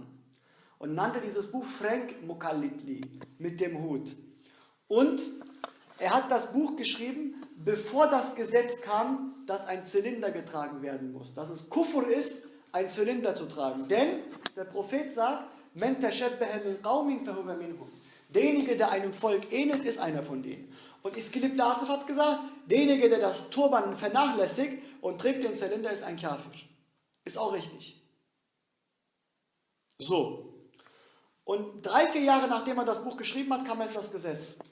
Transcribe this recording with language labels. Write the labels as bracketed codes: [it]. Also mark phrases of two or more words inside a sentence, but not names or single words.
[de] Und nannte dieses Buch Frank Mukallitli, mit dem Hut. Und er hat das Buch geschrieben, bevor das Gesetz kam, dass ein Zylinder getragen werden muss. Dass es Kufr ist, ein Zylinder zu tragen. Denn der Prophet sagt, [ar] من تشبه بقوم فهو منهم. [de] Derjenige, der einem Volk ähnelt, ist einer von denen. Und İskilipli Atıf hat gesagt, derjenige, der das Turban vernachlässigt und trägt den Zylinder, ist ein Kafir. Ist auch richtig. So. Und 3-4 Jahre nachdem er das Buch geschrieben hat, kam jetzt das Gesetz.